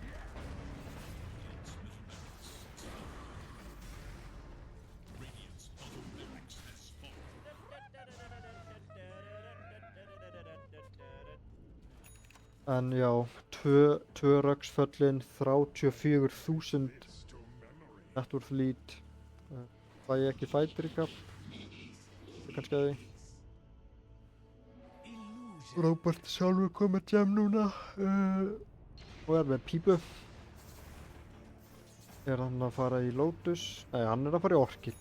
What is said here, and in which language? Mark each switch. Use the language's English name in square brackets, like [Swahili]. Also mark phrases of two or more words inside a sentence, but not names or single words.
[Icelandic] En já, tvö rögsföllin, 34.000 [English] net worth lead. [Icelandic] Fæ ég ekki [English] fight recap? [Icelandic] Kannski að því. Róbert sjálfur kom með gem núna og er með pípu. Er hann að fara í Lotus? Nei, hann er að fara í Orchid.